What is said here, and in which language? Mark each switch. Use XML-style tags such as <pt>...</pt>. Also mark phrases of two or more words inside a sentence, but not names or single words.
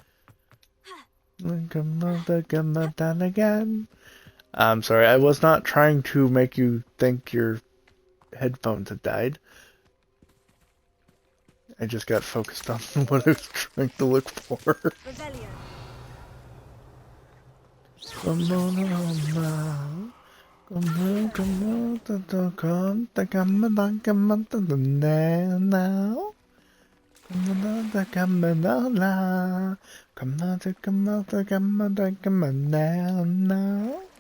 <en>Come on, again. I'm sorry, I was not trying to make you think your headphones had died. I just got focused on what I was trying to look for. Come on, now. Come on, come on, come on, come on, come on, now. Come on, come on, now. Come on, come on, come on, come on, now.</en>